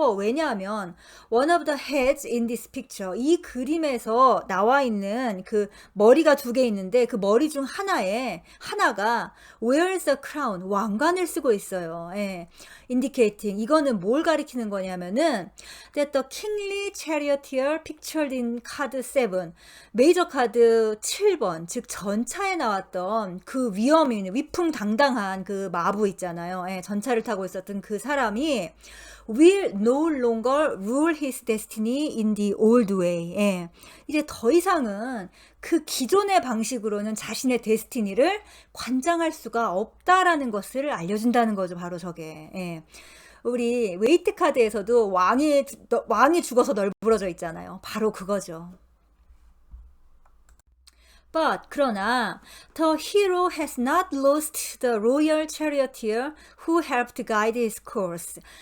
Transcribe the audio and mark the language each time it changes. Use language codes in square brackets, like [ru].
[ko] 왜냐하면 [en] one of the heads in this picture, [ko] 이 그림에서 나와 있는 그 머리가 2개 있는데 그 머리 중 하나가 [en] wears a crown, [ko] 왕관을 쓰고 있어요. 예. [en] indicating, [ko] 이거는 뭘 가리키는 거냐면은 [en] that the kingly charioteer pictured in card 7, [ko] 메이저 카드 7번, 즉 전차에 나왔던 그 위험 있는 위풍당당한 그 마부 있잖아요. 예, 전차를 타고 있었던 그 사람이 [en] will no longer rule his destiny in the old way. [ko] 예, 이제 더 이상은 그 기존의 방식으로는 자신의 데스티니를 관장할 수가 없다라는 것을 알려준다는 거죠. 바로 저게. 예. 우리 웨이트 카드에서도 왕이 죽어서 널브러져 있잖아요. 바로 그거죠. [en] But [ko] 그러나 [en] the hero has not lost the royal charioteer who helped guide his course.